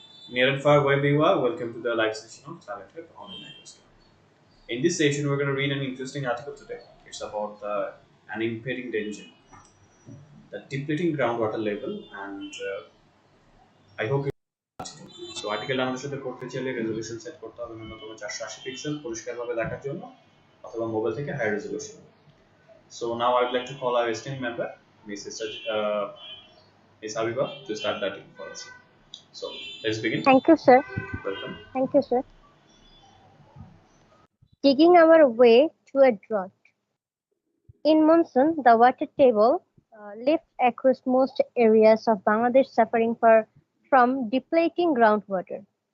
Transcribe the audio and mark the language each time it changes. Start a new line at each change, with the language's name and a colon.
English: Near and far wherever you are, welcome to the live session of TalentHut Online Language. In this session, we're going to read an interesting article today. It's about an impending danger, the depleting groundwater level, and I hope you.
Bangla: So article আমাদের সাথে করতে চাইলে resolution set করতে হবে ন্যূনতম 480 pixel পরিষ্কারভাবে দেখার জন্য অথবা মোবাইল থেকে high resolution.
English: So now I would like to call our esteemed member, Mrs. Ms. Habiba, to start that for us. So let's begin. Thank you, sir. Welcome. Thank you, sir. Digging our way to a drought. In monsoon, the water table lifts across most areas of Bangladesh, suffering from depleting groundwater.